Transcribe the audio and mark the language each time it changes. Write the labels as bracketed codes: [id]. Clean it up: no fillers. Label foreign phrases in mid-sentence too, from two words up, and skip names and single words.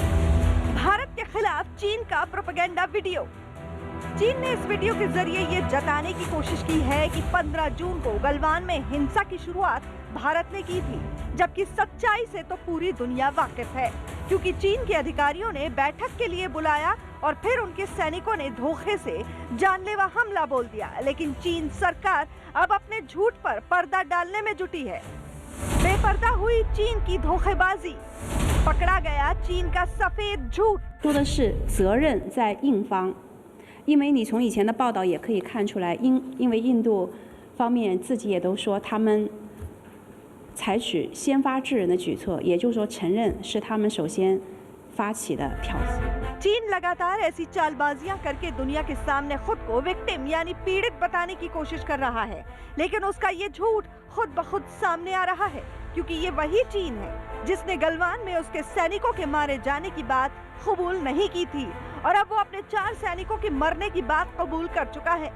[hi] भारत के खिलाफ चीन का प्रोपेगेंडा वीडियो। चीन ने इस वीडियो के जरिए ये जताने की कोशिश की है कि 15 जून को गलवान में हिंसा की शुरुआत भारत ने की थी, जबकि सच्चाई से तो पूरी दुनिया वाकिफ है, क्योंकि चीन के अधिकारियों ने बैठक के लिए बुलाया और फिर उनके सैनिकों ने धोखे से जानलेवा हमला बोल दिया। लेकिन चीन सरकार अब अपने झूठ पर पर्दा डालने में जुटी है। बेपर्दा हुई चीन की धोखेबाजी, पकड़ा गया चीन का सफेद झूठ। [zh] 说的是责任在印方，因为你从以前的报道也可以看出来，因为印度方面自己也都说他们采取先发制人的举措，也就是说承认是他们首先发起的挑衅。 [hi] चीन लगातार ऐसी चालबाजियां करके दुनिया के सामने खुद को विक्टिम यानी पीड़ित बताने की कोशिश कर रहा है, लेकिन उसका ये झूठ खुद ब खुद सामने आ रहा है, क्योंकि ये वही चीन है जिसने गलवान में उसके सैनिकों के मारे जाने की बात कबूल नहीं की थी, और अब वो अपने 4 सैनिकों के मरने की बात कबूल कर चुका है।